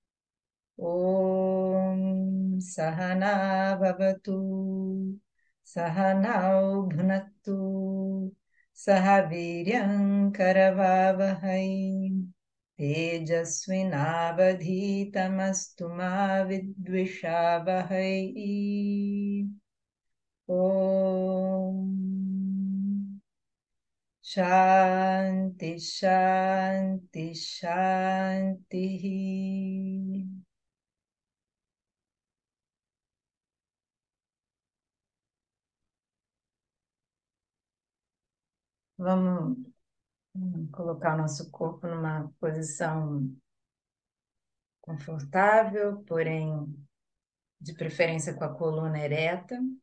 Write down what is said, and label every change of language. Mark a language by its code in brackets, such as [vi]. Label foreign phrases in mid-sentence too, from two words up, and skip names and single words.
[sa] Om Sahana Bhavatu Sahanau Bhunaktu Sahaviryam Karavavahai Tejasvinavadhitamastu ma vidvishavahai. Om Shanti Shanti Shanti. [pt] Vamos colocar o nosso corpo numa posição confortável, porém de preferência com a coluna ereta.